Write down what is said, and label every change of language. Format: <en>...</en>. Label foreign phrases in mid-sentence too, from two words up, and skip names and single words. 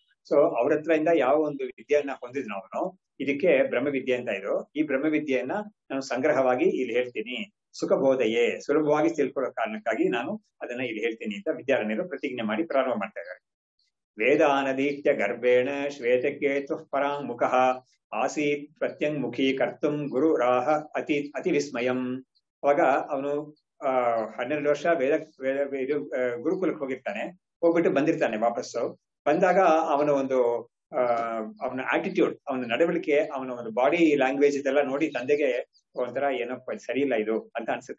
<kn>ಸೊ ಅವ್ರ ಹತ್ರದಿಂದ ಯಾವ ಒಂದು ವಿದ್ಯೆಯನ್ನ ಹೊಂದಿದ್ನು ಅವನು, ಇದಕ್ಕೆ ಬ್ರಹ್ಮವಿದ್ಯೆ ಅಂತ ಇದ್ರು. ಈ ಬ್ರಹ್ಮವಿದ್ಯೆಯನ್ನ ನಾನು ಸಂಗ್ರಹವಾಗಿ ಇಲ್ಲಿ ಹೇಳ್ತೀನಿ, ಸುಖಬೋಧಯೇ, ಸುಲಭವಾಗಿ ತಿಳ್ಕೊಳ್ಳೋ ಕಾರಣಕ್ಕಾಗಿ ನಾನು ಅದನ್ನ ಇಲ್ಲಿ ಹೇಳ್ತೀನಿ ಅಂತ ವಿದ್ಯಾರಣ್ಯರು ಪ್ರತಿಜ್ಞೆ ಮಾಡಿ ಪ್ರಾರಂಭ ಮಾಡ್ತಾ ಇದ್ದಾರೆ.</kn> <sa>ವೇದಾನದೀತ್ಯ ಗರ್ಭೇಣ ಶ್ವೇತಕೇತು ಪರಾಂಗುಖ ಆಸೀತ್ ಪ್ರತ್ಯಂಗುಖಿ ಕರ್ತುಂ ಗುರು ರಾಹ ಅತಿ ವಿಸ್ಮಯಂ.</sa> <kn>ಅವಾಗ ಅವನು 12 ವರ್ಷ ಇದು ಗುರುಕುಲಕ್ಕೆ ಹೋಗಿರ್ತಾನೆ. ಹೋಗ್ಬಿಟ್ಟು ಬಂದಿರ್ತಾನೆ ವಾಪಸ್ಸು. ಬಂದಾಗ ಅವನ ಒಂದು ಅವನ ಆಟಿಟ್ಯೂಡ್, ಅವನ ನಡವಳಿಕೆ, ಅವನ ಒಂದು</kn> <en>body language</en> <kn>ಇದೆಲ್ಲ ನೋಡಿ ತಂದೆಗೆ ಒಂಥರ ಏನಪ್ಪ ಸರಿ ಇಲ್ಲ ಇದು ಅಂತ ಅನ್ಸುತ್ತೆ.</kn>